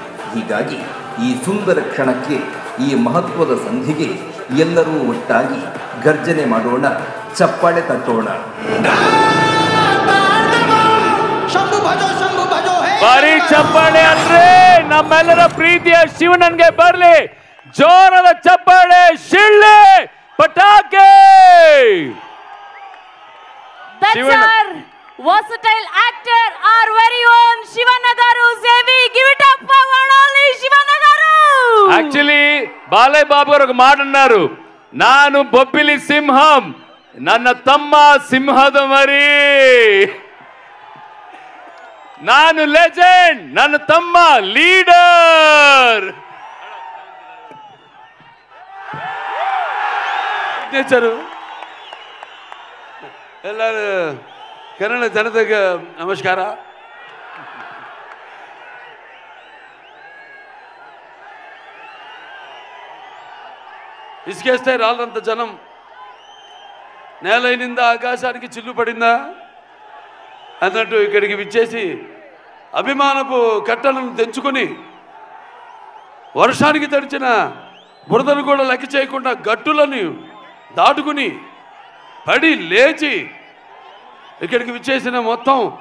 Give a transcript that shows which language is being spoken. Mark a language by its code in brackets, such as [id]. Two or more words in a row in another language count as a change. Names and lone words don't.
[kn] ಹೀಗಾಗಿ ಈ ಸುಂದರ ಕ್ಷಣಕ್ಕೆ ಈ ಮಹತ್ವದ ಸಂಧಿಗೆ ಎಲ್ಲರೂ ಒಟ್ಟಾಗಿ ಗರ್ಜನೆ ಮಾಡೋಣ, ಚಪ್ಪಾಳೆ ತಟ್ಟೋಣ. ಬಾರಿ ಚಪ್ಪಾಳೆ ಅಂದ್ರೆ ನಮ್ಮೆಲ್ಲರ ಪ್ರೀತಿಯ ಶಿವಣ್ಣನ್ಗೆ ಬರ್ಲಿ, ಜೋರದ ಚಪ್ಪಾಳೆ, ಶಿಳ್ಳೆ ಪಟಾಕೆ. [en] That's our versatile actor, our very own Shivanna garu. Zevi, give it up for one only Shivanna garu. Actually, [te] బాలయ్య బాబు గారు ఒక మాట అన్నారు, ನಾನು బొబ్బిలి సింహం, [kn] ನನ್ನ ತಮ್ಮ సింహದ ಮರಿ. ನಾನು ಲೆಜೆಂಡ್, ನನ್ನ ತಮ್ಮ ಲೀಡರ್. ಸಿಗ್ನೇಚರು. ಎಲ್ಲರೂ ಕನ್ನಡ ಜನತೆಗೆ ನಮಸ್ಕಾರ. [te] ఇసుకేస్తే రాళ్ళంత జనం, నేలైనిందా ఆకాశానికి చిల్లు పడిందా అన్నట్టు ఇక్కడికి విచ్చేసి అభిమానపు కట్టలను తెంచుకొని వర్షానికి తడిచిన బురదను కూడా లెక్క చేయకుండా గట్టులను దాటుకుని పడి లేచి ఇక్కడికి విచ్చేసిన మొత్తం